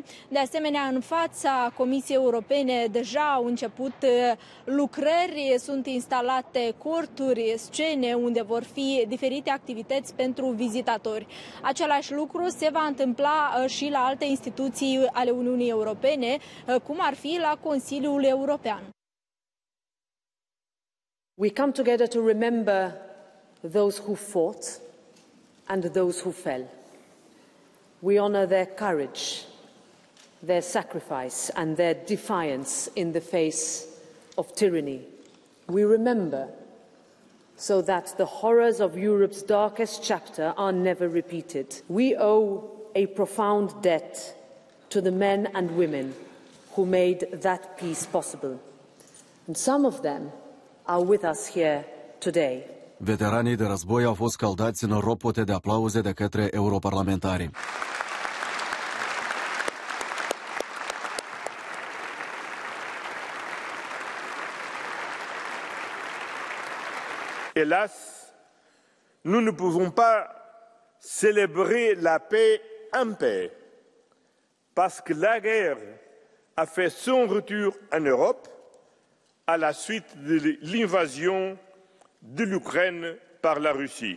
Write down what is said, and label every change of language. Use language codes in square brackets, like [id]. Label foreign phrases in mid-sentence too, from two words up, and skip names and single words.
[ro] De asemenea, în fața Comisiei Europene deja au început lucrări, sunt instalate corturi, scene unde vor fi diferite activități pentru vizitatori. Același lucru se va întâmpla și la alte instituții ale Uniunii Europene, cum ar fi la Consiliul European. [en] We come together to remember those who fought and those who fell. We honor their courage, their sacrifice and their defiance in the face of tyranny. We remember so that the horrors of Europe's darkest chapter are never repeated. We owe a profound debt to the men and women who made that peace possible. And some of them are with us here today. [ro] Veteranii de război au fost scaldați în ropote de aplauze de către europarlamentari. [fr] Hélas, nous ne pouvons pas célébrer la paix en paix, parce que la guerre a fait son retour en Europe à la suite de l'invasion de l'Ukraine par la Russie.